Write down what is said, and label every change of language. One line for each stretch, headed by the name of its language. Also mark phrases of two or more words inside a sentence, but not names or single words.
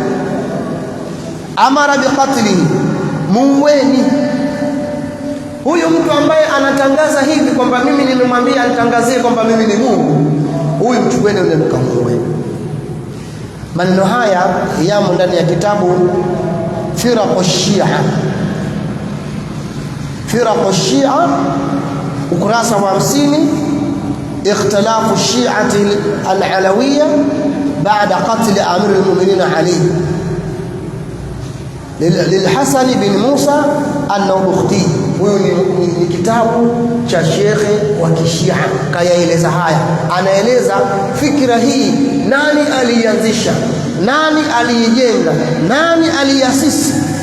Arabic: أمر بقتله,
Swahili: muueni huyu mtu ambaye anatangaza hivi kwamba mimi nimemwambia anitangazie kwamba mimi ni Mungu. Huyu mchukueni yule mkamuue. Maneno haya yamo ndani ya kitabu Firaqu Shia, Firaqu Shia, ukurasa wa 50,
Arabic: اختلاف الشيعة العلوية بعد قتل أمير المؤمنين علي
Swahili: lilhasan bin Musa an-Nabukhti. Huyu ni kitabu cha shekhe wa Kishia, kayaeleza haya. Anaeleza fikra hii, nani alianzisha, nani aliijenga, nani aliasisi.